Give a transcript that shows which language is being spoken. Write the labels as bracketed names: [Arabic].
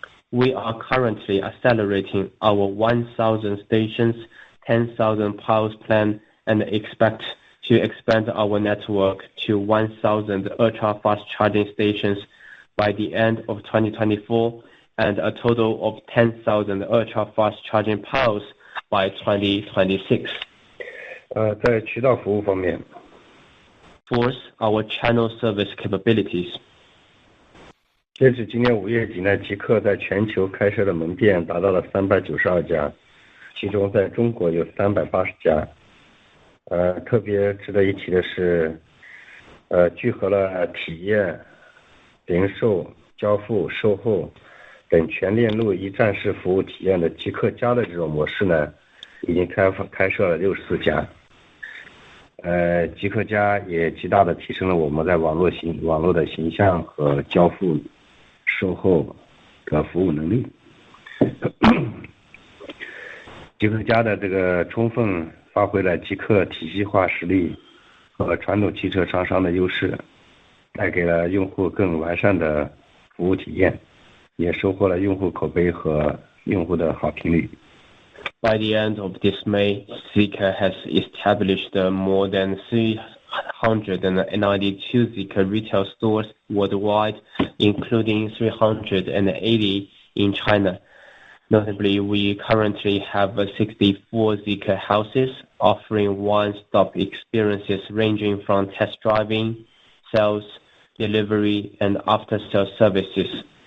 [English] We are currently accelerating our 1,000 stations, 10,000 piles plan, and expect to expand our network to 1,000 ultra-fast charging stations by the end of 2024 and a total of 10,000 ultra-fast charging piles by 2026. [Chinese] 在渠道服务方面 [English] Fourth, our channel service capabilities. [Chinese] 截止今年5月底呢，极客在全球开设的门店达到了392家，其中在中国有380家。特别值得一提的是，聚合了体验、零售、交付、售后等全链路一站式服务体验的极客家的这种模式呢，已经开设了64家。极客家也极大的提升了我们在网络的形象和交付、售后的服务能力。极客家的这个充分发挥了极客体系化实力和传统汽车商商的优势，带给了用户更完善的服务体验，也收获了用户口碑和用户的好评率。 [English] By the end of this May, Zeekr has established more than 392 Zeekr retail stores worldwide, including 380 in China. Notably, we currently have 64 Zeekr houses offering one-stop experiences ranging from test driving, sales, delivery, and after-sales services.